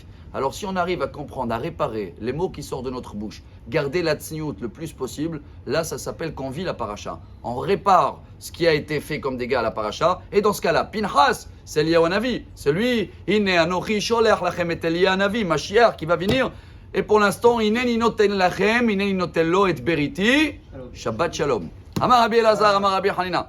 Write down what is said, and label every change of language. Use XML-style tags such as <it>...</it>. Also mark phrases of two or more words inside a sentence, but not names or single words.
<fr>Alors si on arrive à comprendre, à réparer les mots qui sortent de notre bouche, garder la tsniout le plus possible, là ça s'appelle qu'on vit la paracha. On répare ce qui a été fait comme dégâts à la paracha, et dans ce cas-là, Pinchas, c'est Eliyahu Hanavi, c'est lui,</fr> <he>הנה אנכי שולח לכם את אליהו הנביא,</he> <fr>Mashiach qui va venir, et pour l'instant,</fr> <he>הנני נותן לכם, הנני נותן לו את בריתי, שבת שלום. אמר רבי אלעזר, אמר רבי חנינא.</he>